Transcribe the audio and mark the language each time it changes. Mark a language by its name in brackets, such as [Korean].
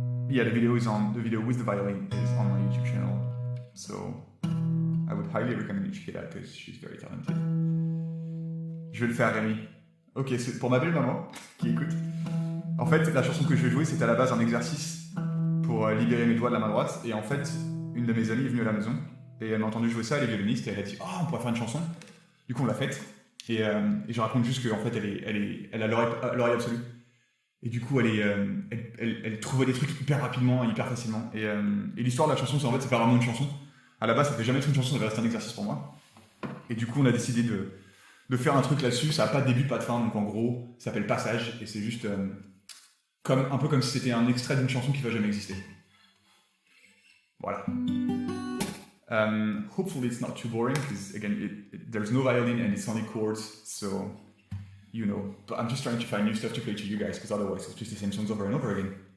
[English] Yeah, the video with the violin is on my YouTube channel, so I would highly recommend you check it out because she's very talented. [French] Je vais le faire, Rémi. Ok, c'est pour ma belle maman qui écoute. En fait, la chanson que je vais jouer, c'était à la base un exercice pour libérer mes doigts de la main droite. Et en fait, une de mes amies est venue à la maison et elle m'a entendu jouer ça, elle est violoniste, et elle a dit « Oh, on pourrait faire une chanson ». Du coup, on l'a faite. Et je raconte juste qu'en fait, elle a l'oreille absolue. Et du coup, elle trouvait des trucs hyper rapidement, hyper facilement. Et l'histoire de la chanson, c'est en fait, c'est pas vraiment une chanson. À la base, ça devait jamais être une chanson, ça devait rester un exercice pour moi. Et du coup, on a décidé de faire un truc là-dessus. Ça n'a pas de début, pas de fin. Donc en gros, ça s'appelle Passage. Et c'est juste un peu comme si c'était un extrait d'une chanson qui va jamais exister. Voilà. [English] Hopefully it's not too boring, because again, there's no violin and it's only chords, so, you know. But I'm just trying to find new stuff to play to you guys, because otherwise it's just the same songs over and over again.